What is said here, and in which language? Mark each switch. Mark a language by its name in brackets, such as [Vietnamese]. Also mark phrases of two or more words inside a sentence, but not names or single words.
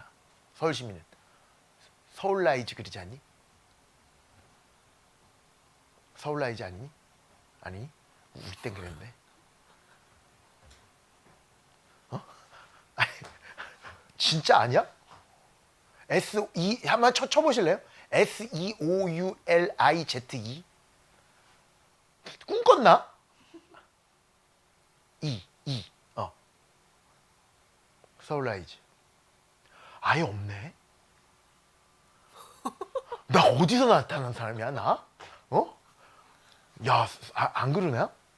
[Korean] 서울 시민은 서울라이즈 그러지 않니? 서울라이즈 아니니? 아니? 우리 땐 그랬는데. 아니, 진짜 아니야? S-E 한번 쳐보실래요? S-E-O-U-L-I-Z-E 꿈꿨나? 서울라이즈 아예 없네. 나 어디서 나타난 사람이야 나? 야, 안 그러냐?